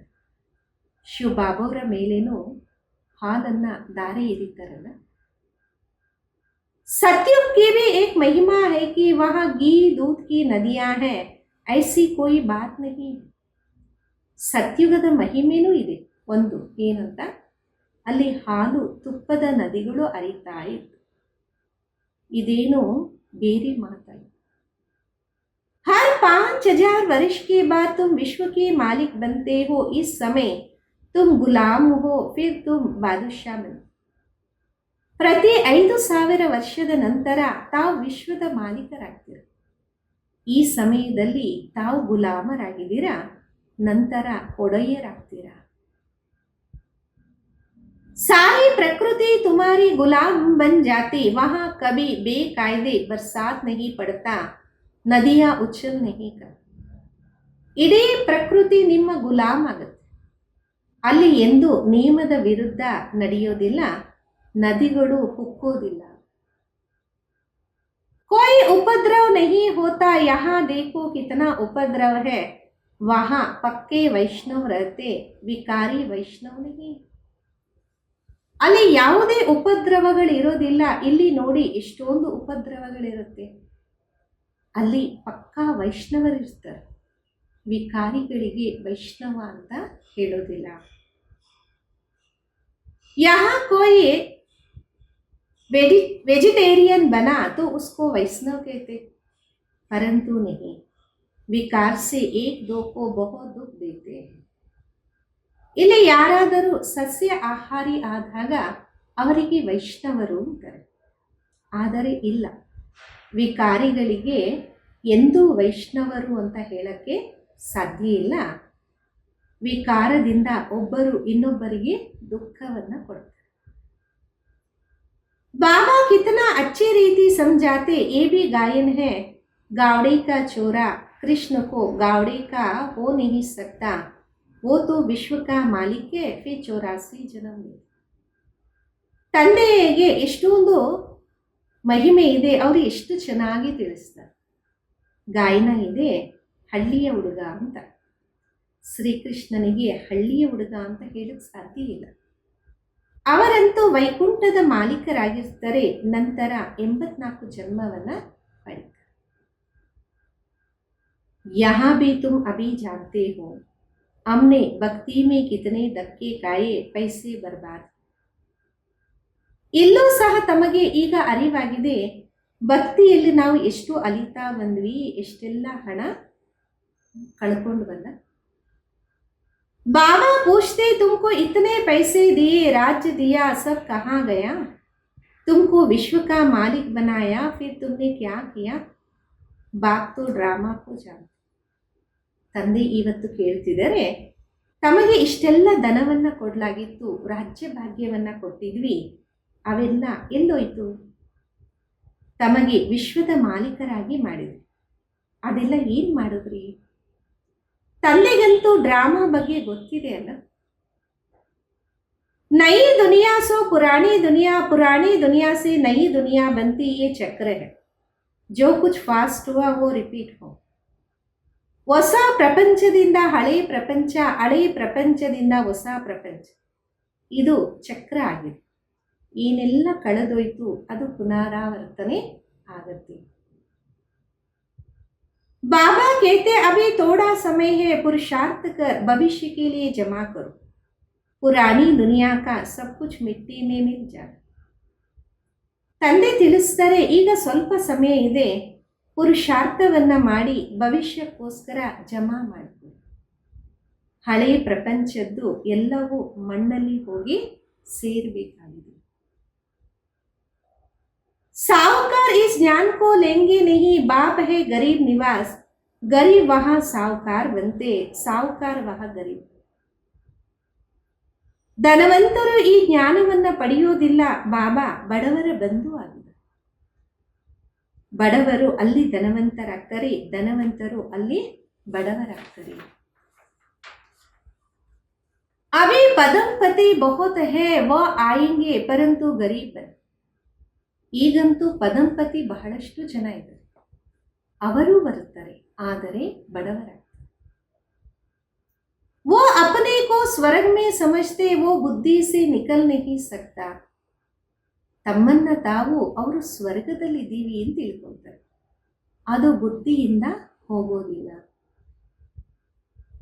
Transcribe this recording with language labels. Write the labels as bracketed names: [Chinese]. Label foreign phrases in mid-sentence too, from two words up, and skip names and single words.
[Kannada] ಶಿವಬಾಬಾವರ ಮೇಲೇನೂ ಹಾಲನ್ನು ದಾರೆ ಎರಿತಾರಲ್ಲ. [Hindi] सतयुग की भी एक महिमा है कि वहाँ घी दूध की नदियाँ हैं, ऐसी कोई बात नहीं. [Kannada] ಸತ್ಯುಗದ ಮಹಿಮೆನೂ ಇದೆ. ಒಂದು ಏನಂತ, ಅಲ್ಲಿ ಹಾಲು ತುಪ್ಪದ ನದಿಗಳು ಹರಿತಾ ಇತ್ತು. ಇದೇನು ಬೇರೆ ಮಾತಾಯಿತು. [Hindi] हर 5000 वर्ष के बाद तुम विश्व के मालिक बनते हो. इस समय तुम गुलाम हो, फिर तुम बादशाह बन. [Kannada] ಪ್ರತಿ 5000 ವರ್ಷದ ನಂತರ ತಾವು ವಿಶ್ವದ ಮಾಲೀಕರಾಗ್ತೀರ. ಈ ಸಮಯದಲ್ಲಿ ತಾವು ಗುಲಾಮರಾಗಿದ್ದೀರಾ, ನಂತರ ಒಡೆಯರಾಗ್ತೀರಾ. [Hindi] सारी प्रकृति तुम्हारी गुलाम बन जाती. वहां कभी बेकायदे बरसात नहीं पड़ता, नदिया उछल नहीं कर. [Kannada] ಇಡೀ ಪ್ರಕೃತಿ ನಿಮ್ಮ ಗುಲಾಮ್ ಆಗುತ್ತೆ. ಅಲ್ಲಿ ಎಂದು ನಿಯಮದ ವಿರುದ್ಧ ನಡೆಯೋದಿಲ್ಲ, ನದಿಗಳು ಹುಕ್ಕೋದಿಲ್ಲ. [Hindi] कोई उपद्रव नहीं होता. यहाँ देखो कितना उपद्रव है. वहां पक्के वैष्णव रहते, विकारी वैष्णव नहीं. [Kannada] ಅಲ್ಲಿ ಯಾವುದೇ ಉಪದ್ರವಗಳಿರೋದಿಲ್ಲ. ಇಲ್ಲಿ ನೋಡಿ ಎಷ್ಟೊಂದು ಉಪದ್ರವಗಳಿರುತ್ತೆ. ಅಲ್ಲಿ ಪಕ್ಕಾ ವೈಷ್ಣವರಿರ್ತಾರೆ, ವಿಕಾರಿಗಳಿಗೆ ವೈಷ್ಣವ ಅಂತ ಹೇಳೋದಿಲ್ಲ. [Hindi] यहाँ कोई वेजिटेरियन बना तो उसको वैष्णव कहते, परंतु नहीं, विकार से एक दो को बहुत दुख देते हैं. [Kannada] ಇಲ್ಲಿ ಯಾರಾದರೂ ಸಸ್ಯ ಆಹಾರಿ ಆದಾಗ ಅವರಿಗೆ ವೈಷ್ಣವರು ಅಂತಾರೆ. ಆದರೆ ಇಲ್ಲ, ವಿಕಾರಿಗಳಿಗೆ ಎಂದೂ ವೈಷ್ಣವರು ಅಂತ ಹೇಳಕ್ಕೆ ಸಾಧ್ಯ ಇಲ್ಲ. ವಿಕಾರದಿಂದ ಒಬ್ಬರು ಇನ್ನೊಬ್ಬರಿಗೆ ದುಃಖವನ್ನು ಕೊಡ್ತಾರೆ. [Hindi] बाबा कितना अच्छी रीति समझाते. ये भी गायन है. गावड़े का चोरा कृष्ण को गावड़े का हो नहीं सकता. वो तो विश्व का मालिक है. फिर 84 जन्म ले. [Kannada] ತಂದೆಗೆ ಎಷ್ಟೊಂದು ಮಹಿಮೆ ಇದೆ, ಅವರು ಎಷ್ಟು ಚೆನ್ನಾಗಿ ತಿಳಿಸ್ತಾರೆ. ಗಾಯನ ಇದೆ, ಹಳ್ಳಿಯ ಹುಡುಗ ಅಂತ. ಶ್ರೀಕೃಷ್ಣನಿಗೆ ಹಳ್ಳಿಯ ಹುಡುಗ ಅಂತ ಹೇಳಕ್ಕೆ ಸಾಧ್ಯ ಇಲ್ಲ. ಅವರಂತೂ ವೈಕುಂಠದ ಮಾಲೀಕರಾಗಿರ್ತಾರೆ. ನಂತರ 84 ಜನ್ಮವನ್ನ ಪಡಿತಾರೆ. [Hindi] यहाँ भी तुम अभी जानते हो, हमने भक्ति में कितने धक्के खाए, पैसे बर्बाद. [Kannada] ಇಲ್ಲೂ ಸಹ ತಮಗೆ ಈಗ ಅರಿವಾಗಿದೆ, ಭಕ್ತಿಯಲ್ಲಿ ನಾವು ಎಷ್ಟು ಅಲಿತಾ ಬಂದ್ವಿ, ಎಷ್ಟೆಲ್ಲ ಹಣ ಕಳ್ಕೊಂಡು ಬಂದ. [Hindi] बाबा पूछते, तुमको इतने पैसे दिए, राज्य दिया, सब कहाँ गया? तुमको विश्व का मालिक बनाया, फिर तुमने क्या किया? बाप तो ड्रामा को जानते. [Kannada] ತಂದೆ ಇವತ್ತು ಕೇಳ್ತಿದ್ದಾರೆ, ತಮಗೆ ಇಷ್ಟೆಲ್ಲ ಧನವನ್ನ ಕೊಡಲಾಗಿತ್ತು, ರಾಜ್ಯ ಭಾಗ್ಯವನ್ನ ಕೊಟ್ಟಿದ್ವಿ, ಅವೆಲ್ಲ ಎಲ್ಲೋಯ್ತು? ತಮಗೆ ವಿಶ್ವದ ಮಾಲೀಕರಾಗಿ ಮಾಡಿದ್ವಿ, ಅದೆಲ್ಲ ಏನು ಮಾಡಿದ್ರಿ? ತಂದೆಗಂತೂ ಡ್ರಾಮಾ ಬಗ್ಗೆ ಗೊತ್ತಿದೆ ಅಲ್ಲ. [Hindi] नई दुनिया सो पुरानी दुनिया, पुरानी दुनिया से नई दुनिया बनती, ये चक्र है. जो कुछ फास्ट हुआ वो रिपीट हो. [Kannada] ಹೊಸ ಪ್ರಪಂಚದಿಂದ ಹಳೆ ಪ್ರಪಂಚ, ಹಳೆ ಪ್ರಪಂಚದಿಂದ ಹೊಸ ಪ್ರಪಂಚ, ಇದು ಚಕ್ರ ಆಗಿದೆ. ಏನೆಲ್ಲ ಕಳೆದೋಯ್ತು ಅದು ಪುನರಾವರ್ತನೆ ಆಗತ್ತೆ. [Hindi] बाबा कहते अभी थोड़ा समय है, पुरुषार्थ कर भविष्य के लिए जमा करो. पुरानी दुनिया का सब कुछ मिट्टी में मिल जाए. [Kannada] ತಂದೆ ತಿಳಿಸ್ತಾರೆ, ಈಗ ಸ್ವಲ್ಪ ಸಮಯ ಇದೆ, ಪುರುಷಾರ್ಥವನ್ನ ಮಾಡಿ ಭವಿಷ್ಯಕ್ಕೋಸ್ಕರ ಜಮಾ ಮಾಡಿಕೊಳ್ಳಿ. ಹಳೆಯ ಪ್ರಪಂಚದ್ದು ಎಲ್ಲವೂ ಮಣ್ಣಲ್ಲಿ ಹೋಗಿ ಸೇರಬೇಕಾಗಿದೆ. [Hindi] साहूकार इस ज्ञान को लेंगे नहीं. बाप है गरीब निवास, गरीब वहां साहूकार बनते, साहूकार वहां गरीब. [Kannada] ಧನವಂತರು ಈ ಜ್ಞಾನವನ್ನ ಪಡೆಯೋದಿಲ್ಲ. ಬಾಬಾ ಬಡವರ ಬಂಧು ಆಗಿದೆ. ಬಡವರು ಅಲ್ಲಿ ಧನವಂತರಾಗ್ತಾರೆ, ಧನವಂತರು ಅಲ್ಲಿ ಬಡವರಾಗ್ತಾರೆ. [Hindi] अभी पदमपति बहुत है, वो आएंगे परंतु गरीब बन. [Kannada] ಈಗಂತೂ ಪದಂಪತಿ ಬಹಳಷ್ಟು ಜನ ಇದ್ದಾರೆ, ಅವರು ಬರುತ್ತಾರೆ, ಆದರೆ ಬಡವರಾಗ್ತಾರೆ. [Hindi] वो अपने को स्वर्ग में समझते, वो बुद्धि से निकल नहीं सकता. [Kannada] ತಮ್ಮನ್ನ ತಾವು ಅವರು ಸ್ವರ್ಗದಲ್ಲಿದ್ದೀವಿ ಅಂತ ತಿಳ್ಕೊಳ್ತಾರೆ, ಅದು ಬುದ್ಧಿಯಿಂದ ಹೋಗೋದಿಲ್ಲ.